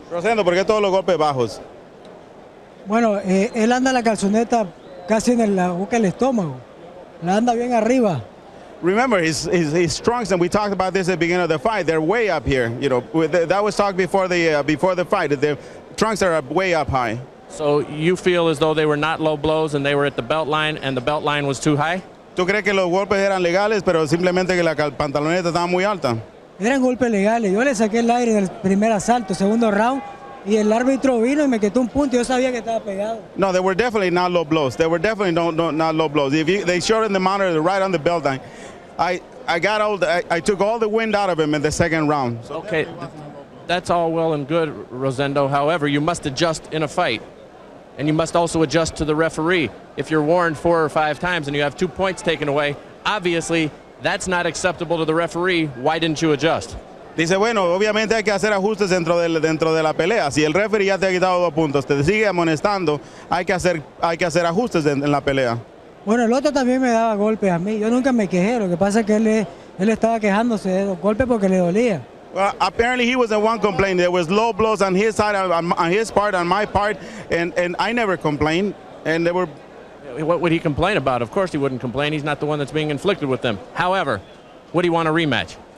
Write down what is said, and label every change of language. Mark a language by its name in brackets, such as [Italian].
[Spanish] Rosendo, ¿por qué todos los golpes bajos? Bueno, él anda la calzoneta casi en la boca del estómago. La anda bien arriba. [English] Remember, his trunks, and we talked about this at the beginning of the fight, they're way up here. You know, that was talked before the fight. The trunks are way up high. So you feel as though they were not low blows and they were at the belt line and the belt line was too high? [Spanish] ¿Tú crees que los golpes eran legales, pero simplemente que la pantaloneta estaba muy alta? Eran golpes legales. Yo le saqué el aire en el primer asalto, segundo round, y el árbitro vino y me quitó un punto y yo sabía que estaba pegado. [English] No, they were definitely not low blows. They were definitely not low blows. They showed in the monitor right on the belt line. I took all the wind out of him in the second round. Okay, that's all well and good, Rosendo. However, you must adjust in a fight. And you must also adjust to the referee. If you're warned 4 or 5 times and you have 2 points taken away, obviously that's not acceptable to the referee. Why didn't you adjust? [Spanish] Dice, bueno, obviamente hay que hacer ajustes dentro de la pelea. Si el referee ya te ha quitado 2 puntos, te sigue amonestando, hay que hacer ajustes en la pelea. Bueno, el otro también me daba golpes a mí. Yo nunca me quejé. Lo que pasa es que él estaba quejándose de los golpes porque le dolía. [English] Well, apparently he wasn't one complaining. There was low blows on his side, on his part, on my part, and I never complained. And they were. What would he complain about? Of course he wouldn't complain. He's not the one that's being inflicted with them. However, would he want a rematch?